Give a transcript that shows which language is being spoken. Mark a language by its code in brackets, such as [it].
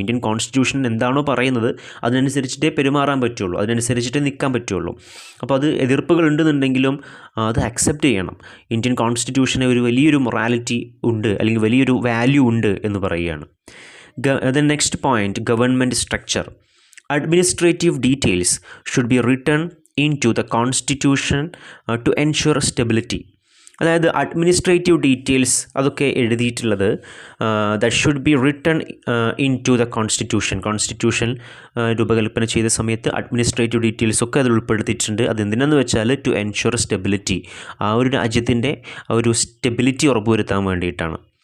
[ml] Indian constitution എന്താണോ പറയുന്നത് അതിനനുസരിച്ചിട്ടേ പെരുമാറാൻ പറ്റുള്ളൂ, അതിനനുസരിച്ചിട്ടേ നിൽക്കാൻ പറ്റുള്ളൂ. അപ്പോൾ അത് എതിർപ്പുകൾ ഉണ്ടെന്നുണ്ടെങ്കിലും അത് അക്സെപ്റ്റ് ചെയ്യണം. ഇന്ത്യൻ കോൺസ്റ്റിറ്റ്യൂഷന് ഒരു വലിയൊരു മൊറാലിറ്റി ഉണ്ട്, അല്ലെങ്കിൽ വലിയൊരു വാല്യൂ ഉണ്ട് എന്ന് പറയുകയാണ്. [en] The next point, government structure. Administrative details should be written into the constitution to ensure stability. [ml] അതായത് അഡ്മിനിസ്ട്രേറ്റീവ് ഡീറ്റെയിൽസ് അതൊക്കെ എഴുതിയിട്ടുള്ളത് [en] that should be written into the constitution [ml] രൂപകൽപ്പന ചെയ്ത സമയത്ത് അഡ്മിനിസ്ട്രേറ്റീവ് ഡീറ്റെയിൽസ് ഒക്കെ അതിൽ ഉൾപ്പെടുത്തിയിട്ടുണ്ട്. അതെന്തിനാന്ന് വെച്ചാൽ [en] to ensure stability, [ml] ആ ഒരു രാജ്യത്തിൻ്റെ ആ ഒരു സ്റ്റെബിലിറ്റി ഉറപ്പുവരുത്താൻ വേണ്ടിയിട്ടാണ്.